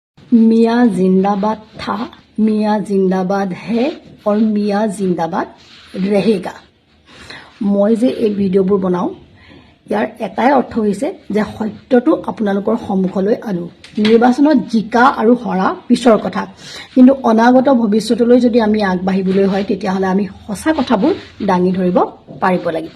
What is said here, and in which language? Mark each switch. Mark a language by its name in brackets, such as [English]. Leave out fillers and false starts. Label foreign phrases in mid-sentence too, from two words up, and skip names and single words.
[Hindi] मियाँ जिंदाबाद था, मियाँ जिंदाबाद है और मियाँ जिंदाबाद रहेगा। [Assamese] মই যে এই ভিডিঅ'বোৰ বনাওঁ ইয়াৰ এটাই অৰ্থ হৈছে যে সত্যটো আপোনালোকৰ সন্মুখলৈ আনো। নিৰ্বাচনত জিকা আৰু হৰা পিছৰ কথা, কিন্তু অনাগত ভৱিষ্যতলৈ যদি আমি আগবাঢ়িবলৈ হয় তেতিয়াহ'লে আমি সঁচা কথাবোৰ দাঙি ধৰিব পাৰিব লাগিব।